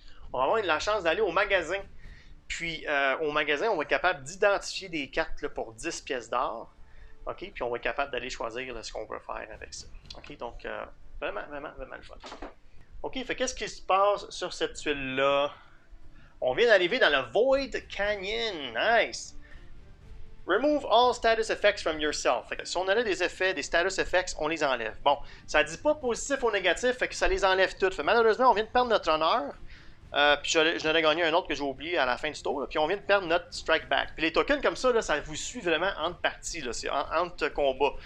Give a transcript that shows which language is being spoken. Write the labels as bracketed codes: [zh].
[fr] On va avoir la chance d'aller au magasin. Puis au magasin, on va être capable d'identifier des cartes là, pour 10 pièces d'or. OK, puis on va être capable d'aller choisir là, ce qu'on veut faire avec ça. OK, donc vraiment, vraiment, vraiment le fun. OK, fait qu'est-ce qui se passe sur cette tuile-là? On vient d'arriver dans le Void Canyon. [en] Nice! Remove all status effects from yourself. [fr] Fait que si on a des effets, des status effects, on les enlève. Bon, ça ne dit pas positif ou négatif, fait que ça les enlève toutes. Fait, malheureusement, on vient de perdre notre honneur. Puis je n'aurais gagné un autre que j'ai oublié à la fin du tour. Là, puis on vient de perdre notre strike back. Puis les tokens comme ça, là, ça vous suit vraiment entre parties. C'est entre combats.